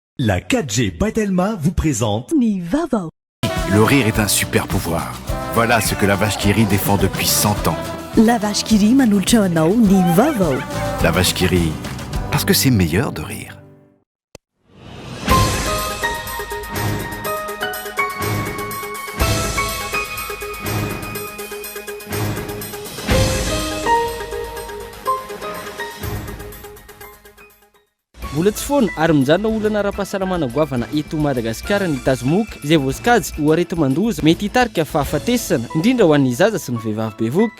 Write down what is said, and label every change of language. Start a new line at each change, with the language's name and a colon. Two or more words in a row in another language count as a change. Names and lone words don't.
French: La 4G Batelma vous présente Ni Vavo. Le rire est un super pouvoir. Voilà ce que la vache qui rit défend depuis 100 ans.
Malagasy: La vache qui rit manultra anao Ni Vavo.
French: La vache qui rit, parce que c'est meilleur de rire.
Malagasy: Mbola tsy foana ary mijanona olana ara-pahasalamana goavana eto Madagasikara ny tazomoka izay voasikazy ho arety mandoza mety hitarika fahafatesana indrindra ho an'ny zaza sy ny vehivavy bevoka.